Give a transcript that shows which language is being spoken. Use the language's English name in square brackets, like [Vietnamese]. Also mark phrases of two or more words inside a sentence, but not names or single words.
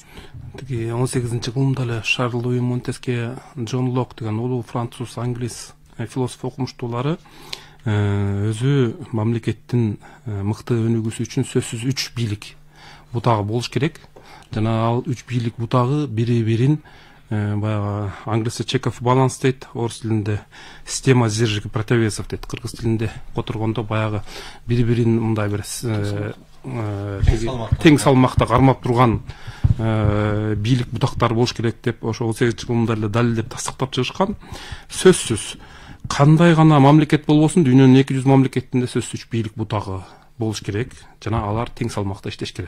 [Kyrgyz] Тиги 18-кылымда эле Шарль Луи Монтеске, Джон Лок деген улуу француз, англис философ окумуштуулары өзү мамлекеттин мыкты өнүгүүсү үчүн сөзсүз 3 бийлик бутагы болуш керек. Жана ал 3 бийлик бутагы бири-бирин баягы англисче [English] check of balance [Kyrgyz] дейт, орус тилинде [Russian] система сдержек и противовесов [Kyrgyz] дейт, кыргыз тилинде которгондо баягы бири-бирин мындай бир тең салмакта кармап турган бийлик бутактары болуш керек деп ошо 18-кылымда эле далилдеп тастыктап чыгышкан. Сөзсүз кандай гана мамлекет болбосун, дүйнөнүн 200 мамлекетинде сөзсүз 3 бийлик бутагы болуш керек жана алар тең салмакта иштеш керек.